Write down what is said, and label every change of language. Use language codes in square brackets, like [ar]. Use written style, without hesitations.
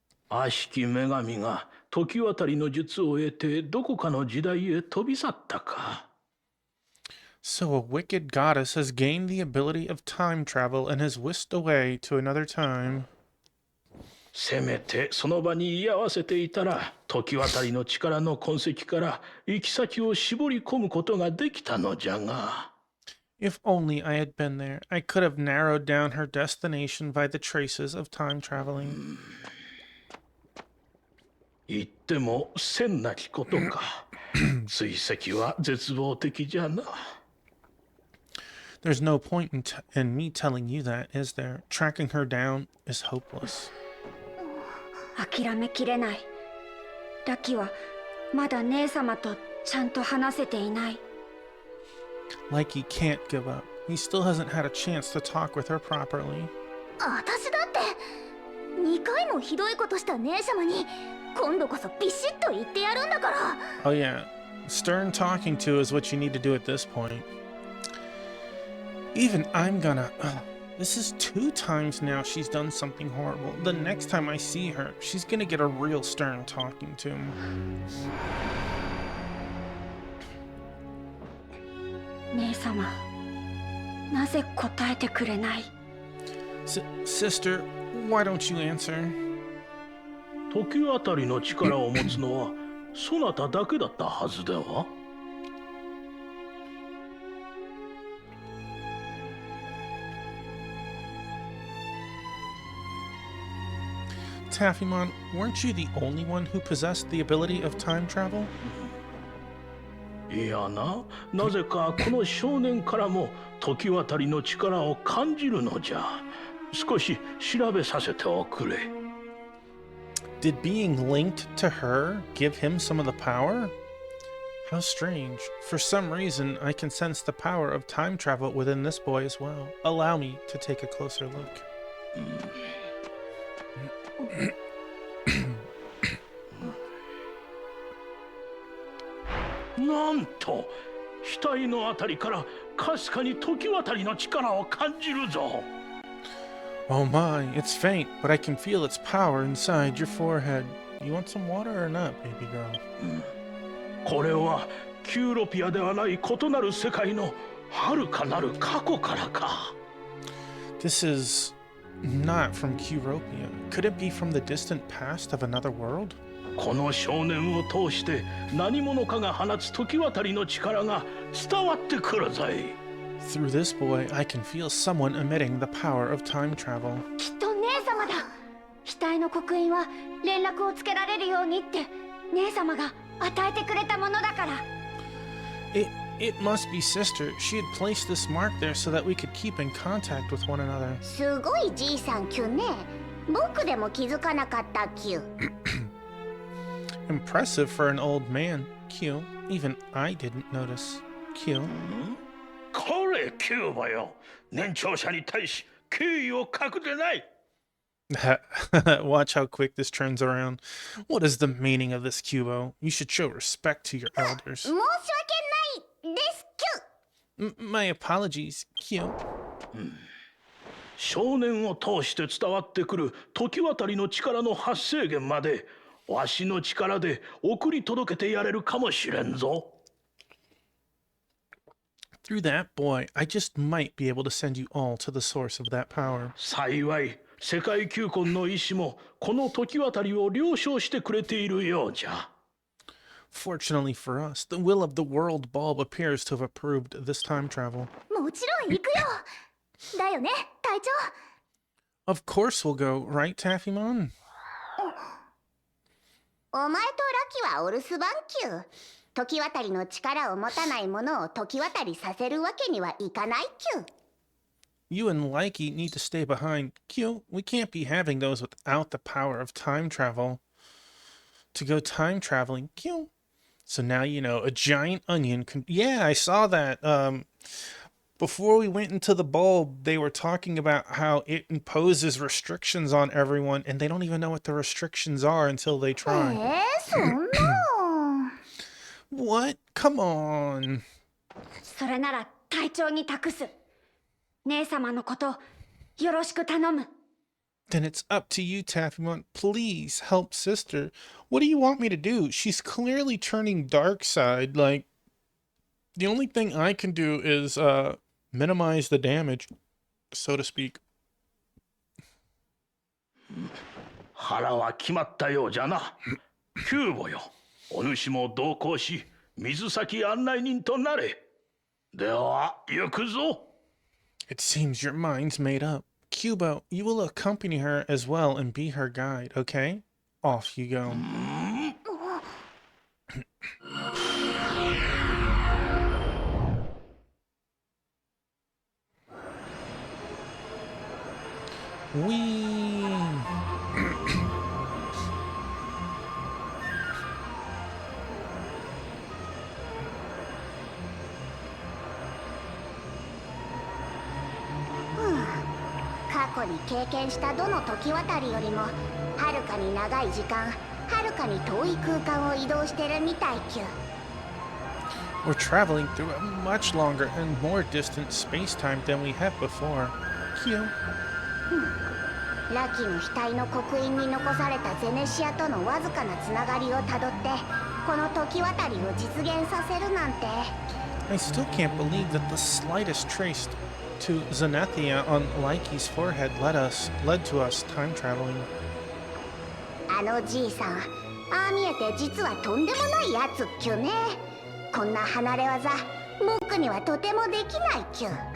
[ja] Ashiki Megami が時渡りの術を得てどこかの時代へ飛び去ったか。 [en] So a wicked goddess has gained the ability of time travel and has whisked away to another time. [ja] せめてその場に居合わせていたら時渡りの力の痕跡から行き先を絞り込むことができたのじゃが。 [en] If only I had been there, I could have narrowed down her destination by the traces of time traveling. [ja] 言っても千なきことか。追跡は絶望的じゃな。 [en] There's no point in me telling you that, is there? Tracking her down is hopeless. [ja] 諦めきれない。ラキはまだ姉様とちゃんと話せていない。 [en] Like he can't give up. He still hasn't had a chance to talk with her properly. [ja] 私だって2回もひどいことした姉様に今度こそビシッと言ってやるんだから。 [en] Oh yeah, stern talking to is what you need to do at this point. Even I'm gonna... this is 2 times now she's done something horrible. The next time I see her, she's gonna get a real stern talking to. [ja] 姉様、なぜ答えてくれない？ [en] Sister, why don't you answer? [ja] 時渡りの力を持つのはそなただけだったはずでは？ [en] Taffymon, weren't you the only one who possessed the ability of time travel? [ja] いやな、なぜかこの少年からも時渡りの力を感じるのじゃ。少し調べさせておくれ。 [en] Did being linked to her give him some of the power? How strange. For some reason, I can sense the power of time travel within this boy as well. Allow me to take a closer look. [ja] なんと額のあたりからかすかに時渡りの力を感じるぞ。 [en] Oh my, it's faint, but I can feel its power inside your forehead. You want some water or not, baby girl? [ja] これはキューロピアではない異なる世界の遥かなる過去からか。 [en] This is not from Curopia. Could it be from the distant past of another world? [ja] この少年を通して何者かが放つ時渡りの力が伝わってくるぜ。 [en] Through this boy, I can feel someone emitting the power of time travel. [ja] きっと姉様だ。額の刻印は連絡をつけられるようにって姉様が与えてくれたものだから。 [en] It must be sister. She had placed this mark there so that we could keep in contact with one another. [ja] すごいじいさんキュね。僕でも気づかなかったキュ。 [en] Impressive for an old man. Q. Even I didn't notice. Q. [ja] これキューバよ。年長者に対し敬意を欠くでない。 [en] Watch how quick this turns around. What is the meaning of this, Cubo? You should show respect to your elders. [ja] 申し訳ないですキュ。 [en] My apologies, Q. [ja] 少年を通して伝わってくる時渡りの力の発生源までわしの力で送り届けてやれるかもしれんぞ。 [en] Through that boy, I just might be able to send you all to the source of that power. [ja] 幸い世界球根の意志もこの時渡りを了承してくれているようじゃ。 [en] Fortunately for us, the will of the world bulb appears to have approved this time travel. [ja] もちろん行くよ。だよね、隊長。 [en] Of course we'll go, right, Taffymon? [ja] お前とラキはお留守番キュ。時渡りの力を持たない者を時渡りさせるわけにはいかないキュ。 [en] You and Likey need to stay behind. Q, we can't be having those without the power of time travel. To go time traveling, Q. So now you know, a giant onion can... Yeah, I saw that. Before we went into the bulb, they were talking about how it imposes restrictions on everyone, and they don't even know what the restrictions are until they try. [ja] そんな。 [en] What? Come on. [ja] それなら隊長に託す。姉様のことよろしく頼む。 [en] Then it's up to you, Taffymon. Please help sister. What do you want me to do? She's clearly turning dark side. Like, the only thing I can do is minimize the damage, so to speak. [ja] 腹は決まったようじゃな。キューボよ。お主も同行し、水先案内人となれ。では行くぞ。 [en] It seems your mind's made up. Cubo, you will accompany her as well and be her guide, okay? Off you go. Whee! Hmm. [ja] 過去に経験したどの時渡りよりもはるかに長い時間はるかに遠い空間を移動してるみたいきゅ。 [en] We're traveling through a much longer and more distant space-time than we have before. Q. [ja] ラキの額の刻印に残されたゼネシアとのわずかなつながりをたどってこの時渡りを実現させるなんて。 [en] I still can't believe that the slightest trace to Zenethia on Likey's forehead led to us time traveling. [ja] あのじいさん、ああ見えて実はとんでもないやつっきゅね。こんな離れ技、僕にはとてもできないきゅ。